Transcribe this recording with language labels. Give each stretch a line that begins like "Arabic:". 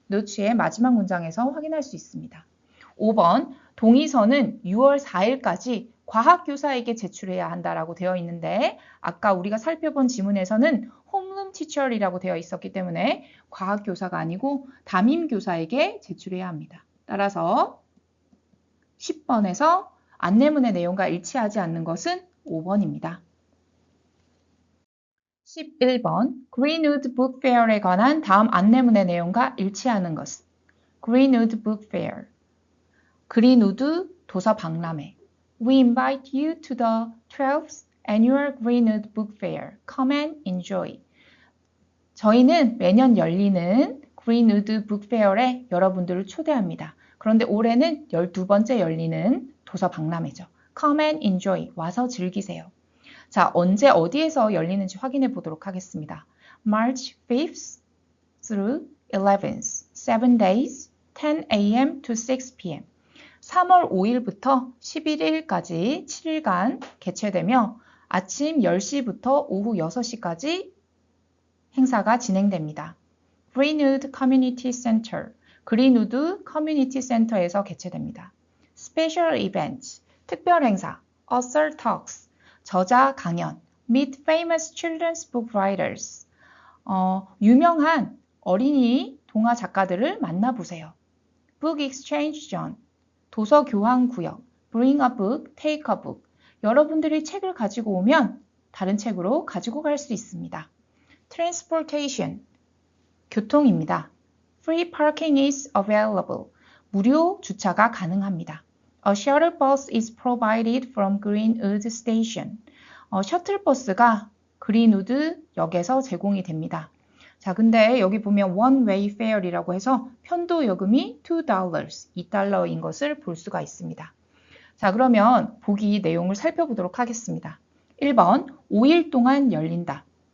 Korean: 노츠의 마지막 문장에서 확인할 수 있습니다. 5번, 동의서는 6월 4일까지 과학교사에게 제출해야 한다라고 되어 있는데 아까 우리가 살펴본 지문에서는 홈룸 티처이라고 되어 있었기 때문에 과학교사가 아니고 담임교사에게 제출해야 합니다. 따라서 10번에서 안내문의 내용과 일치하지 않는 것은 5번입니다. 11번 Greenwood Book Fair에 관한 다음 안내문의 내용과 일치하는 것은
English: Greenwood Book Fair 그린우드 도서 박람회 We invite you to the 12th Annual Greenwood Book Fair. Come and enjoy.
Korean: 저희는 매년 열리는 Greenwood Book Fair에 여러분들을 초대합니다. 그런데 올해는 12번째 열리는 도서 박람회죠.
English: Come and enjoy.
Korean: 와서 즐기세요. 자, 언제 어디에서 열리는지 확인해 보도록 하겠습니다.
English: March 5th through 11th, 7 days, 10 a.m. to 6 p.m.
Korean: 3월 5일부터 11일까지 7일간 개최되며 아침 10시부터 오후 6시까지 행사가 진행됩니다.
English: Greenwood Community Center,
Korean: 그린우드 커뮤니티 센터에서 개최됩니다.
English: Special Events,
Korean: 특별 행사,
English: Author Talks,
Korean: 저자 강연,
English: Meet Famous Children's Book Writers,
Korean: 유명한 어린이 동화 작가들을 만나보세요.
English: Book Exchange Zone,
Korean: 도서 교환 구역,
English: Bring a book, take a book.
Korean: 여러분들이 책을 가지고 오면 다른 책으로 가지고 갈 수 있습니다.
English: Transportation,
Korean: 교통입니다.
English: Free parking is available.
Korean: 무료 주차가 가능합니다.
English: A shuttle bus is provided from Greenwood Station.
Korean: 셔틀버스가 그린우드 역에서 제공이 됩니다. 자, 근데 여기 보면
English: one way fare이라고
Korean: 해서 편도 요금이 $2, $2인 것을 볼 수가 있습니다. 자, 그러면 보기 내용을 살펴보도록 하겠습니다. 1번, 5일 동안 열린다.